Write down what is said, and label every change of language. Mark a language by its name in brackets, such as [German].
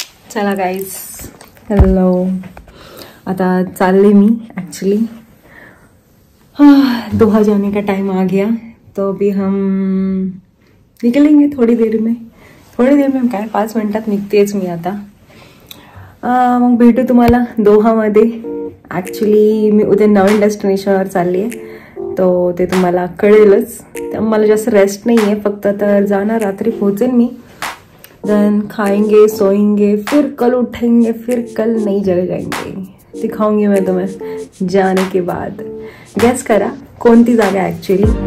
[Marathi] चला guys, hello. आता चालले मी ॲक्चुअली, [Hindi] दोहा जाने का टाइम आ गया, तो अभी हम निकलेंगे थोड़ी देर में [Marathi] काय 5 मिनिटात निघतेच मी आता. मग भेटू तुम्हाला दोहामध्ये. ॲक्च्युली मी उद्या नवीन डेस्टिनेशनवर चालली आहे, तो ते तुम्हाला कळेलच. त्यामुळे मला जास्त रेस्ट नाही आहे, फक्त तर जाणार, रात्री पोहोचेन मी. [Hindi] देन खाएंगे, सोएंगे, फिर कल उठेंगे, फिर कल नई जगह जाएंगे. दिखाऊंगी मैं तुम्हें जाने के बाद. [Marathi] गेस करा कोणती जागा ॲक्च्युली.